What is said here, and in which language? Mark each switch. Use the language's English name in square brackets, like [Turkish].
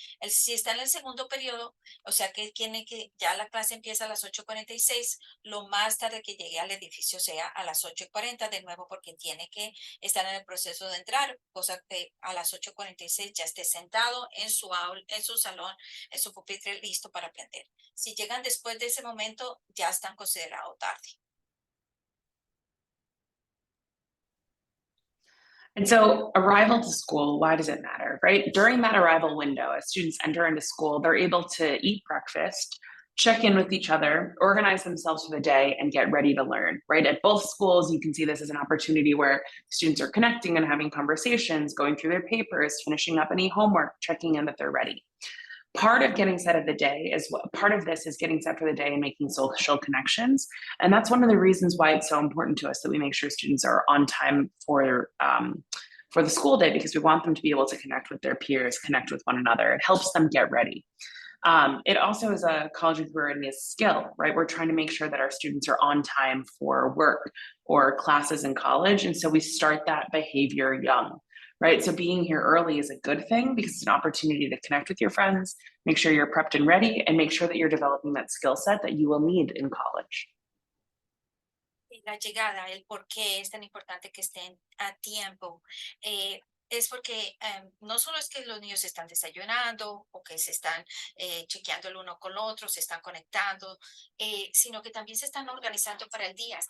[Spanish] Si está en el segundo periodo, o sea que tiene que, ya la clase empieza a las 8:46, lo más tarde que llegue al edificio sea a las 8:40, de nuevo porque tiene que estar en el proceso de entrar, cosa que a las 8:46 ya esté sentado en su aula, en su salón, en su pupitre, listo para aprender. Si llegan después de ese momento, ya están considerados tarde. [English] And so arrival to school, why does it matter, right? During that arrival window, as students enter into school, they're able to eat breakfast, check in with each other, organize themselves for the day, and get ready to learn, right? At both schools, you can see this as an opportunity where students are connecting and having conversations, going through their papers, finishing up any homework, checking in that they're ready. Part of getting set of the day is what part of this is getting set for the day and making social connections. And that's one of the reasons why it's so important to us that we make sure students are on time for the school day, because we want them to be able to connect with their peers, connect with one another. It helps them get ready. It also is a college and career readiness skill, right? We're trying to make sure that our students are on time for work or classes in college. And so we start that behavior young, right? So being here early is a good thing because it's an opportunity to connect with your friends, make sure you're prepped and ready, and make sure that you're developing that skill set that you will need in college. [Spanish] La llegada, el por qué es tan importante que estén a tiempo, es porque no solo es que los niños están desayunando o que se están chequeando el uno con el otro, se están conectando, sino que también se están organizando para el día.